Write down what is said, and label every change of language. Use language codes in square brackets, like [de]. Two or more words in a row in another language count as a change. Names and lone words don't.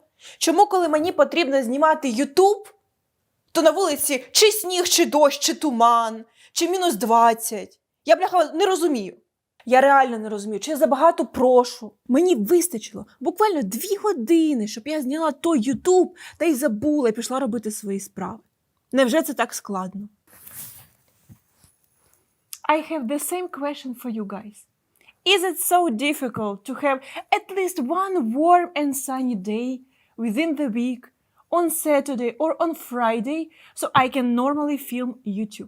[uk] Чому, коли мені потрібно знімати YouTube, то на вулиці чи сніг, чи дощ, чи туман, чи мінус 20? Я, бляха, не розумію. Я реально не розумію, чи я забагато прошу. Мені вистачило буквально 2 години, щоб я зняла той YouTube та й забула і пішла робити свої справи. Невже це так складно? [en] I have the same question for you guys. Is it so difficult to have at least one warm and sunny day within the week, on Saturday or on Friday, so I can normally film YouTube?